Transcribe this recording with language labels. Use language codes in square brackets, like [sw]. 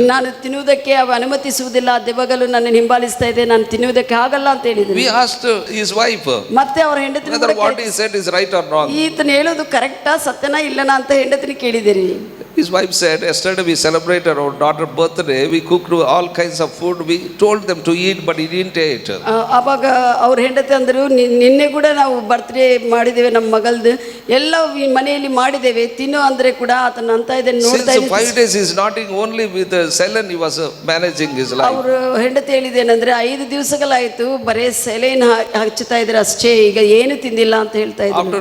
[kn] ನಾನು ತಿನ್ನುವುದಕ್ಕೆ ಅವ ಅನುಮತಿಸುವುದಿಲ್ಲ, ದೆವ್ವಗಳು ನನ್ನ ಹಿಂಬಾಲಿಸ್ತಾ ಇದೆ, ನಾನು ತಿನ್ನುವುದಕ್ಕೆ ಆಗಲ್ಲ ಅಂತ ಹೇಳಿದ್ರು. [en] We asked his wife [kn] ಮತ್ತೆ ಅವರ ಹೆಂಡತಿನ [en] whether what he said is right or wrong. [kn] ಈತನು ಹೇಳೋದು ಕರೆಕ್ಟಾ ಸತ್ಯನಾ ಇಲ್ಲನಾ ಅಂತ ಹೆಂಡತಿನ ಕೇಳಿದಿರಿ. [en] His wife said, yesterday we celebrated our daughter's birthday. We cooked all kinds of food. We told them to eat, but he didn't eat. [kn] ಅವಾಗ ಅವ್ರ ಹೆಂಡತಿ ಅಂದರು ನಿನ್ನೆ ಕೂಡ ನಾವು ಬರ್ತ್ಡೇ ಮಾಡಿದ್ದೇವೆ ನಮ್ಮ ಮಗಳದು, ಎಲ್ಲ ಮನೆಯಲ್ಲಿ ಮಾಡಿದ್ದೇವೆ, ತಿನ್ನು ಅಂದ್ರೆ ಕೂಡ ಆತನ ಅಂತ ಇದನ್ನು ನೋಡ್ತಾ ಇದ್ದೆ. [en] 5 days he is not only with saline, he was managing his life. [kn] ಅವರು ಹೆಂಡತಿ ಹೇಳಿದೇನಂದ್ರೆ 5 ದಿವಸಗಳಾಯಿತು ಬರೇ ಸೆಲೈನ್ ಹಚ್ಚುತ್ತಾ ಇದ್ರೆ ಅಷ್ಟೇ, ಈಗ ಏನು ತಿಂದಿಲ್ಲ ಅಂತ ಹೇಳ್ತಾ ಇದ್ರು.